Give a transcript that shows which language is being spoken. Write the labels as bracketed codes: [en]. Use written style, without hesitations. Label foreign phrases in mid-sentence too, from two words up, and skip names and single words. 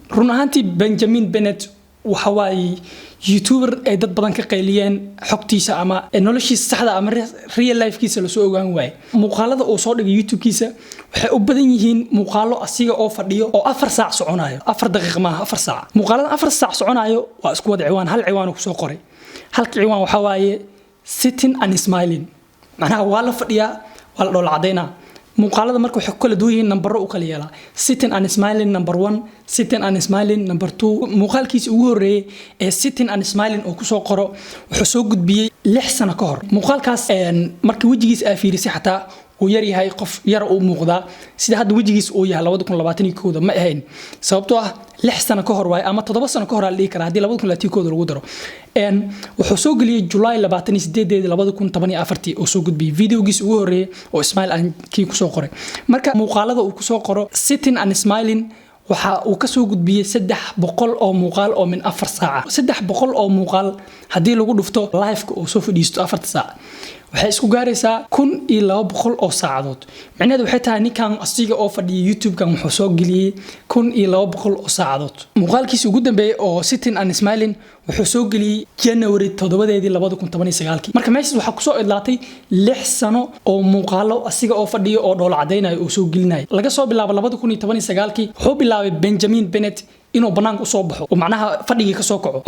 [so] run ahaantii Benjamin Bennett waxa waay youtuber ay dad badan ka qayliyeen xogtiisa ama noloshiisa saxda ama [en] real life- [so] kiisa la soo ogaan waay. muuqaalada oo soo dhigay YouTube-kiisa waxay u badan yihiin muuqaalo asiga oo fadhiyo oo 4 saac soconayo 4 daqiiqo ma 4 saac. muuqaalada 4 saac soconayo waa isku wada ciwaan hal ciwaan ku soo qoray. halka ciwaan waxa waaye [en] sitting and smiling [so] macnaha waa la fadhiyaa waa la dhool cadeynaa. muuqaalada marka waxa kala duwan yihiin number u kala yeelaa [en] sitting and smiling number 1 sitting and smiling number 2. [so] muuqaalkiisa ugu horeeyay ee [en] sitting and smiling [so] oo ku soo qoro wuxuu soo gudbiyay 6 sano ka hor. muuqaalkaas markii wajigiisa ay fiirisay xataa uu yar yahay qof yar oo muuqda sida hadda wajigiisa uu yahay 2021 ma ahayn sababtoo ah 6 sano ka hor waay ama 7 sano ka hor la dhigi karaa hadii 2021 lagu daro. wuxuu soo galiyay July 28 2014 oo soo gudbiyay videogiisa ugu horeeyay oo smile aan kii ku soo qoray. marka muuqaalada uu ku soo qoro [en] sitting and smiling [so] waxa uu ka soo gudbiyay 300 oo muuqaal oo min 4 saac 300 oo muuqaal hadii lagu dhufto live-ka oo soo fadhiisto 4 saac waxay isku gaaraysaa 1200 oo saacadood. macnaheedu waxay tahay ninkan asiga oo fadhiya YouTube-kan wuxuu soo geliyay 1200 oo saacadood. muuqaalkiisa ugu dambeeyay oo [en] sitting and smiling [so] wuxuu soo geliyay January 7 2019. marka meeshaas waxa ku soo idlaatay 6 sano oo muuqaalo asiga oo fadhiyo oo dhool cadeynayo oo soo gelinay laga soo bilaabo 2019 wuxuu bilaabay Benjamin Bennett inuu banaanka soo baxo oo macnaha fadhigi ka soo kaco.